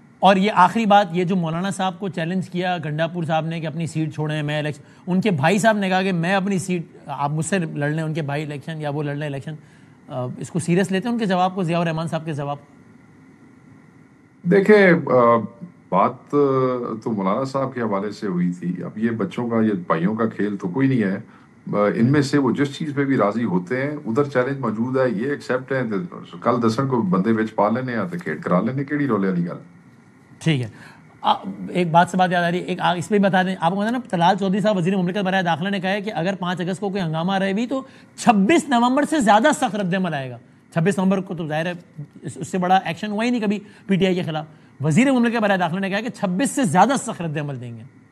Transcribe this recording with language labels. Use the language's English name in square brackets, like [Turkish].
[Urdu] اور یہ آخری بات, یہ جو مولانا صاحب کو چیلنج کیا گنڈا پور صاحب نے کہ اپنی سیٹ چھوڑیں, میں الیکشن, ان کے بھائی صاحب نے کہا کہ میں اپنی سیٹ, آپ مجھ سے لڑ لیں, ان کے بھائی الیکشن یا وہ لڑ لیں الیکشن, اس کو سیریس لیتے ہیں ان کے جواب کو, ضیاء الرحمان صاحب کے جواب؟ دیکھیں بات تو مولانا صاحب کے حوالے سے ہوئی تھی. اب یہ بچوں کا, یہ بھائیوں کا کھیل تو کوئی نہیں ہے. ان میں سے وہ جس چیز پہ بھی راضی ہوتے ہیں, ادھر چیلنج موجود ہے, یہ ایکسیپٹ ہے. [Punjabi] کل دسن کو بندے وچ پا لینے یا تو کھیڈ کرا لینے, کیڑی رولے والی گل. [Urdu] ٹھیک ہے. ایک بات سے بات یاد آ رہی ہے, ایک اس پہ بھی بتا دیں آپ کو, نا طلال چودھری صاحب وزیر مملکت برائے داخلہ نے کہا ہے کہ اگر 5 اگست کو کوئی ہنگامہ رہے بھی تو 26 نومبر سے زیادہ سخت رد عمل آئے گا. 26 نومبر کو تو ظاہر ہے اس سے بڑا ایکشن ہوا ہی نہیں کبھی پی ٹی آئی کے خلاف. وزیر مملکت برائے داخلہ نے کہا کہ 26 سے زیادہ سخت رد عمل دیں گے.